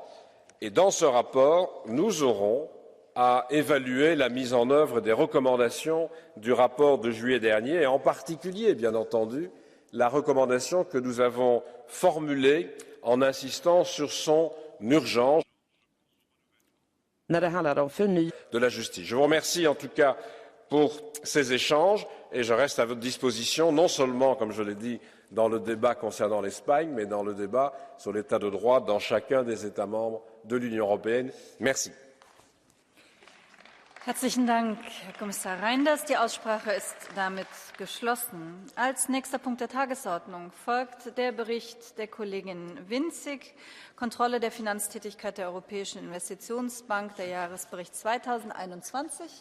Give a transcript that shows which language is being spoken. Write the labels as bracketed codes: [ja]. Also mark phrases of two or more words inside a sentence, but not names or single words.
[fr] Et dans ce rapport, nous aurons à évaluer la mise en œuvre des recommandations du rapport de juillet dernier, et en particulier, bien entendu, la recommandation que nous avons formulée en insistant sur son urgence de la justice. Je vous remercie en tout cas pour ces échanges et je reste à votre disposition, non seulement, comme je l'ai dit, dans le débat concernant l'Espagne, mais dans le débat sur l'état de droit dans chacun des États membres de l'Union européenne. Merci. [de] Herzlichen Dank, Herr Kommissar Reynders. Die Aussprache ist damit geschlossen. Als nächster Punkt der Tagesordnung folgt der Bericht der Kollegin Winzig, Kontrolle der Finanztätigkeit der Europäischen Investitionsbank, der Jahresbericht 2021.